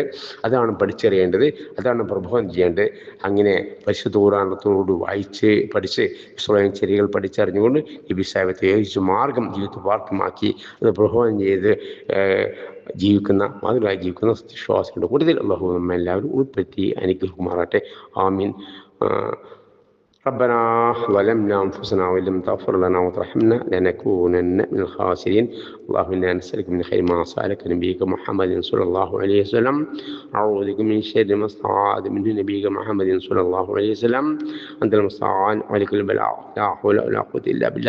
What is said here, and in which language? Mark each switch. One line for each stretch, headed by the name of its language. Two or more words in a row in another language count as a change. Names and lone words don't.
Malayalam: അതാണ് പഠിച്ചറിയേണ്ടത്, അതാണ് പ്രബോധനം ചെയ്യേണ്ടത്. അങ്ങനെ പരിശുദ്ധ ഖുർആനത്തോട് പഠിച്ച് ഇസ്ലാമിക ചര്യകൾ പഠിച്ചറിഞ്ഞുകൊണ്ട് നബി സാഹിബത്തെ യോജിച്ച മാർഗം ജീവിതത്തിൽ വാർത്തമാക്കി അത് പ്രബോധനം ചെയ്ത് മാതൃകയായി ജീവിക്കുന്ന വിശ്വാസികളുടെ കൂടുതൽ അല്ലാഹു നമ്മെല്ലാവരും ഉൾപ്പെടുത്തി അനുഗ്രഹിക്കുമാറാട്ടെ. ആമീൻ.
Arabic: ربنا ظلمنا أنفسنا وإن لم تغفر لنا وترحمنا لنكونن من الخاسرين. اللهم إنا نسألك من خير ما سألك نبيك محمد صلى الله عليه وسلم، أعوذ بك من شر ما استعاذ منه نبيك محمد صلى الله عليه وسلم، أنت المستعان وعليك البلاغ، لا حول ولا قوة إلا بالله.